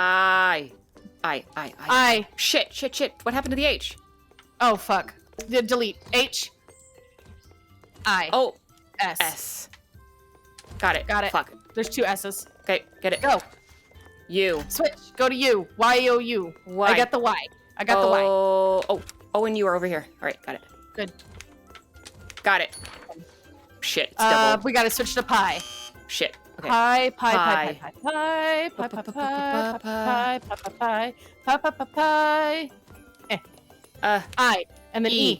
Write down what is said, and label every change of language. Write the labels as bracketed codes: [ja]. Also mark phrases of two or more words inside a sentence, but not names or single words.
[en] I. Shit. What happened to the H? Oh, fuck. Delete. H. I. Oh, S. S. Got it. Got it. Fuck. There's 2 S's. Okay, get it. Go. U. Switch. Go to U. Y-O-U. Y. I got the Y. I got the Y. Oh, and you are over here. All right, got it. Good. Got it. Shit, it's double. We gotta switch to pi. Shit. Okay. Pi. I. And then E.